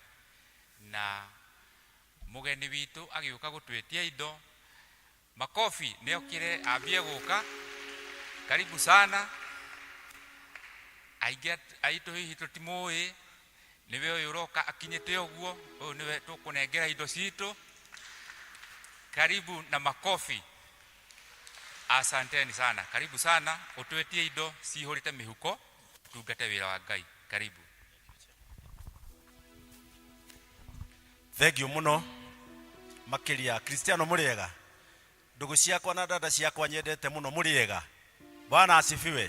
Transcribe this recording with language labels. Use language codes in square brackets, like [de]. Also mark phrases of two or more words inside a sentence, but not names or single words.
[ki] Na mũgeni witũ agĩũka gũtwetia indo, makofi nĩokire ambie gũka. [sw] Karibu sana. [ki] Aingĩ aitũ hihi tũtimũĩ, niwe ũyũ ũroka akinyĩte ũguo, ũyũ niwe tũkũnengera indo citũ. [sw] Karibu na makofi. Asanteni sana. Karibu sana. [ki] Ũtwetie indo cihũrĩte mĩhuko tungate wĩra wa Ngai. [sw] Karibu. [en] Thank you muno. [ki] Makĩria Kristiano mũrĩega. Ndugu ciakwa na dada ciakwa nyendete muno mũrĩega. [sw] Bwana asifiwe.